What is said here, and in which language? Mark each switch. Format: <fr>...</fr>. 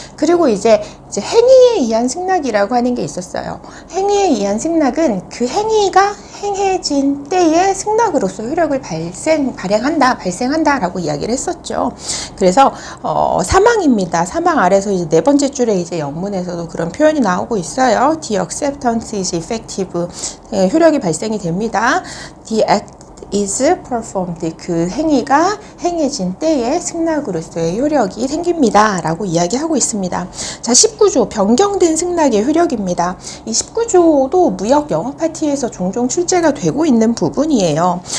<ko>그리고 이제 행위에 의한 승낙이라고 하는 게 있었어요. 행위에 의한 승낙은 그 행위가 행해진 때의 승낙으로서 효력을 발생한다라고 이야기를 했었죠. 그래서 사망입니다. 사망 아래서 이제 네 번째 줄에 이제 영문에서도 그런 표현이 나오고 있어요.</ko> <en>The acceptance is effective,</en> <ko>효력이 발생이 됩니다.</ko> <en>The act is performed,</en> <ko>그 행위가 행해진 때에 승낙으로서의 효력이 생깁니다 라고 이야기하고 있습니다. 자, 19조 변경된 승낙의 효력입니다. 이 19조도 무역 영업 파티에서 종종 출제가 되고 있는 부분이에요.</ko>